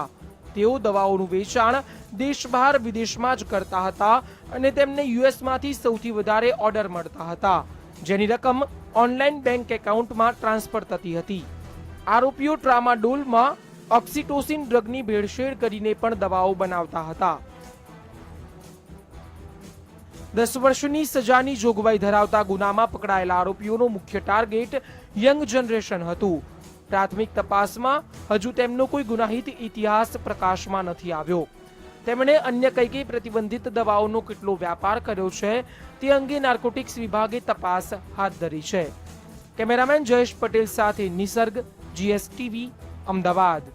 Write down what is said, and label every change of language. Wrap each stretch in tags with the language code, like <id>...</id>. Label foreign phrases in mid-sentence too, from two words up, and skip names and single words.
<gu>તેઓ દવાઓનું વેચાણ દેશ બહાર વિદેશમાં જ કરતા હતા અને તેમને યુએસમાંથી સૌથી વધારે ઓર્ડર મળતા હતા, જેની રકમ</gu> <en>online bank account</en> <gu>ટ્રાન્સફર થતી હતી। આરોપીઓ ટ્રામાડોલમાં ઓક્સિટોસિન ડ્રગની ભેળસેળ કરીને પણ દવાઓ બનાવતા હતા। 10 વર્ષની સજાની જોગવાઈ ધરાવતા ગુનામાં પકડાયેલા આરોપીઓનો મુખ્ય ટાર્ગેટ</gu> <en>young generation</en> <gu>હતું। પ્રાથમિક તપાસમાં હજુ તેમનો કોઈ ગુનાહિત ઇતિહાસ પ્રકાશમાં નથી આવ્યો। તેમણે અન્ય કઈ પ્રતિબંધિત દવાઓનો કેટલો વ્યાપાર કર્યો છે તે અંગે નાર્કોટિક્સ વિભાગે તપાસ હાથ ધરી છે। કેમેરામેન જયેશ પટેલ સાથે નિસર્ગ, GSTV, अमदावाद।</gu>